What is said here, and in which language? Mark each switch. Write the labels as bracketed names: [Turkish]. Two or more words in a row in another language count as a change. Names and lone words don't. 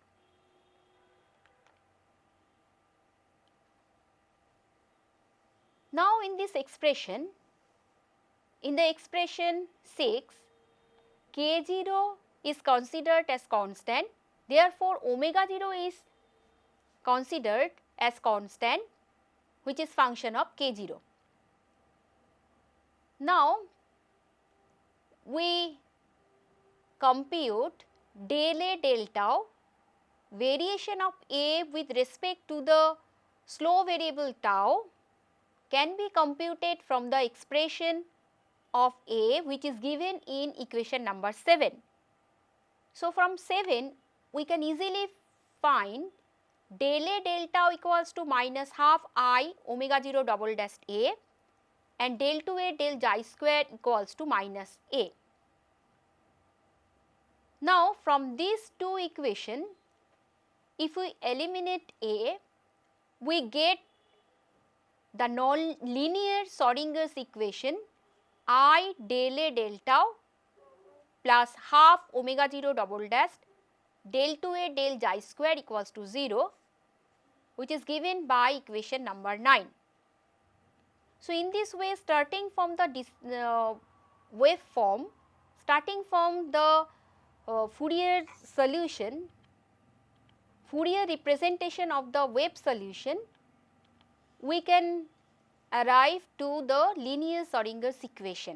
[English] Now, in this expression, in the expression 6, k0 is considered as constant, therefore, omega 0 is considered as constant, which is function of k0. Now, we compute del A del tau, variation of A with respect to the slow variable tau can be computed from the expression of A, which is given in equation number 7. So, from 7 we can easily find del A del tau equals to minus half I omega 0 double dash A and del 2A del xi square equals to minus A. Now, from these two equations, if we eliminate A, we get the non-linear Schrodinger's equation I del A del tau plus half omega 0 double dash del 2A del xi square equals to 0, which is given by equation number 9. So, in this way, starting from the wave form, starting from the Fourier solution, Fourier representation of the wave solution, we can arrive to the linear Schrodinger's equation.